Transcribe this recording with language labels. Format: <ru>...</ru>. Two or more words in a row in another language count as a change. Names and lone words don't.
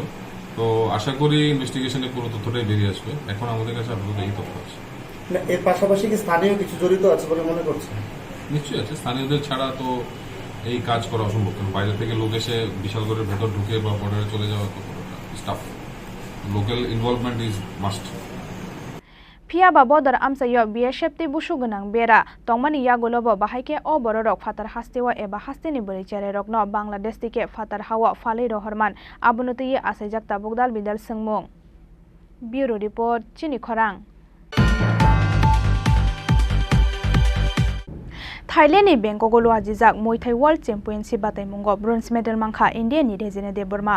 <bn>তো আশা করি ইনভেস্টিগেশনে পুরো তথ্যটাই বেরিয়ে আসবে। এখন আমাদের কাছে আপাতত এই তথ্য আছে। এর পাশাপাশি কি স্থানীয় কিছু জড়িত আছে বলে মনে করছেন? নিশ্চয়ই আছে, স্থানীয়দের ছাড়া তো এই কাজ করা অসম্ভব। কারণ বাইরে থেকে লোক এসে বিশালগড়ের ভেতর ঢুকে বা বর্ডারে চলে যাওয়া তো স্টাফ,</bn> <en>local involvement is must.</en> <trp>Phiaba bodar amsayo BSF ti busugunang bera tongmani yagolobo bahaike o bororok fatar hastewa eba hasteni borichare rokno Bangladesh tike fatar hawa falei rohorman abunuti asajak tabugdal bidal sengmung.</trp> <en>Bureau report</en> <trp>Chini Khorang. Thailand ni Bangkok lo ajijak Muay Thai World Championship batai mungo</trp> <en>bronze medal</en> <trp>mangkha India ni Rejine Deborma.</trp>